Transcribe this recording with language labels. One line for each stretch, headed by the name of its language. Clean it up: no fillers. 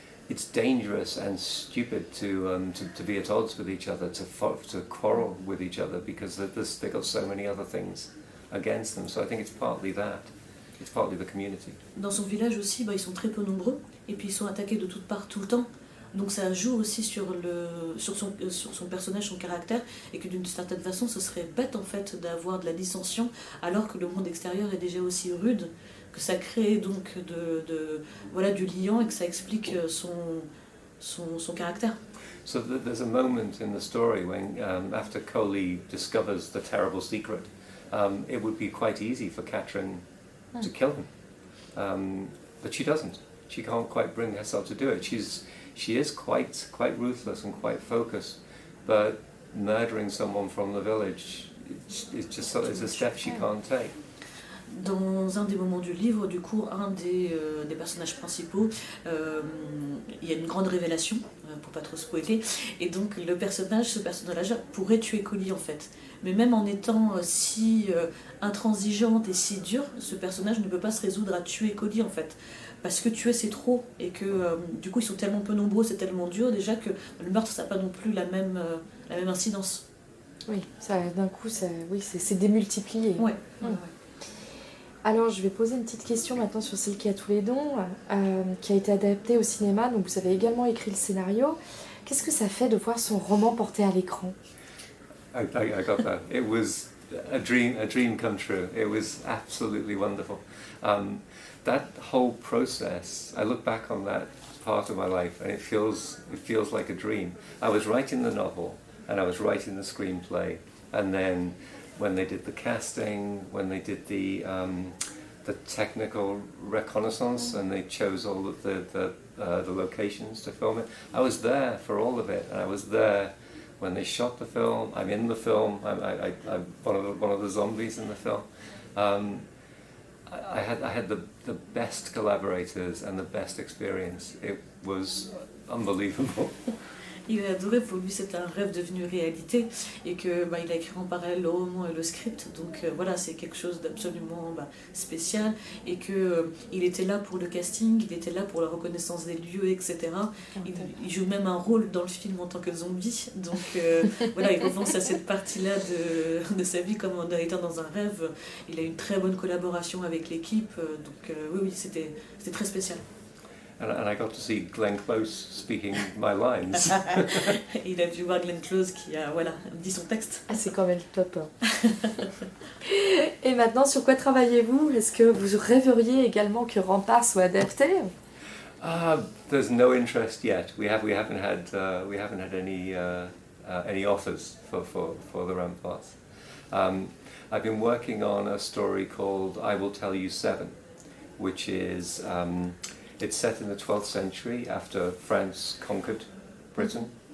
English: It's dangerous and stupid to be at odds with each other, to quarrel with each other, because they've got so many other things against them. So I think it's partly that. It's partly the community.
French: Dans son village aussi, ils sont très peu nombreux, et puis ils sont attaqués de toutes parts tout le temps. Donc ça joue aussi sur son personnage, son caractère, et que d'une certaine façon, ce serait bête en fait d'avoir de la dissension, alors que le monde extérieur est déjà aussi rude, que ça crée donc du liant et que ça explique son caractère. So there's a moment in the story when, after Koli discovers the terrible secret, it would be quite easy for Katrin to kill him, but she doesn't. She can't quite bring herself to do it. She is quite ruthless and quite focused, but murdering someone from the village is a step she can't take. Dans un des moments du livre, du coup, un des personnages principaux, il y a une grande révélation, pour pas trop spoiler, et donc ce personnage pourrait tuer Koli en fait. Mais même en étant si intransigeante et si dure, ce personnage ne peut pas se résoudre à tuer Koli en fait. Parce que tuer c'est trop, et que du coup ils sont tellement peu nombreux, c'est tellement dur déjà que le meurtre ça n'a pas non plus la même incidence. Oui, d'un coup, c'est démultiplié. Ouais. Alors, je vais poser une petite question maintenant sur Celle qui a tous les dons, qui a été adaptée au cinéma. Donc, vous avez également écrit le scénario. Qu'est-ce que ça fait de voir son roman porté à l'écran?
English: I got that. It was a dream come true. It was absolutely wonderful. That whole process, I look back on that part of my life, and it feels like a dream. I was writing the novel, and I was writing the screenplay, and then when they did the casting, when they did the technical reconnaissance, and they chose all of the locations to film it, I was there for all of it, and I was there when they shot the film. I'm in the film. I'm one of the zombies in the film. I had the best collaborators and the best experience. It was unbelievable.
French: Il a adoré, pour lui c'était un rêve devenu réalité, et que il a écrit en parallèle le roman et le script, donc voilà, c'est quelque chose d'absolument spécial, et que il était là pour le casting, il était là pour la reconnaissance des lieux, etc. Il joue même un rôle dans le film en tant que zombie, donc voilà, il repense à cette partie-là de sa vie comme en étant dans un rêve. Il a une très bonne collaboration avec l'équipe, donc oui, c'était très spécial.
English: And I got to see Glenn Close speaking my lines.
French: Il a vu voir Glenn Close qui a dit son texte. Ah, c'est quand même top. Et maintenant, sur quoi travaillez-vous? Est-ce que vous rêveriez également que Rempart soit adapté?
English: There's no interest yet. We haven't had any offers for the Ramparts. I've been working on a story called I Will Tell You 7, which is it's set in the 12th century after France conquered Britain.